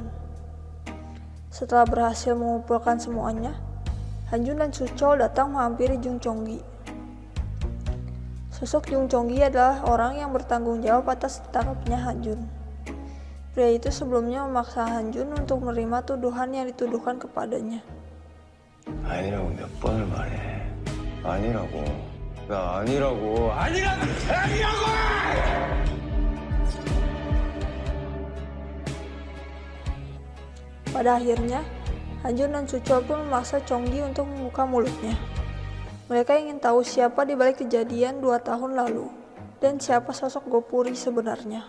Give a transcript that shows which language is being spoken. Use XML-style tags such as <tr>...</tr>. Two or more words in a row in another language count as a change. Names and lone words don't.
<id>Setelah berhasil mengumpulkan semuanya, Han Jun dan Soo-chol datang menghampiri Jung Chong-gi. Sosok Jung Chong-gi adalah orang yang bertanggung jawab atas ditangkapnya Han Jun. Pria itu sebelumnya memaksa Han Jun untuk menerima tuduhan yang dituduhkan kepadanya.</id> <ko>아니라고 몇 번을 말해. 아니라고. 나 아니라고. 아니라고.</ko> <id>Pada akhirnya, Han Jun dan Soo-chol pun memaksa Chong-gi untuk membuka mulutnya. Mereka ingin tahu siapa di balik kejadian 2 tahun lalu dan siapa sosok Gopuri sebenarnya.</id>